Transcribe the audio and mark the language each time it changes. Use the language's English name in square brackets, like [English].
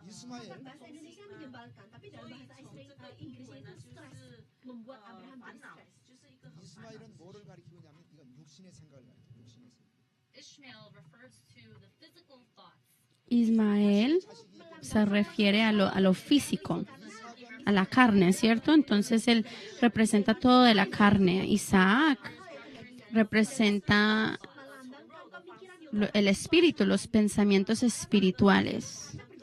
[Indonesian] Bahasa Indonesia menyebalkan, tapi dalam bahasa Inggris itu stres, membuat Abraham jadi stres. [Korean] 이스마엘은 뭐를 가리키냐면 이건 육신의 생각을 가리켜요. 육신의 생각. [English] Ishmael refers to the physical thoughts. [Spanish] Ismael se refiere a lo físico, a la carne, ¿cierto? Entonces él representa todo de la carne. Isaac representa el espíritu, los pensamientos espirituales.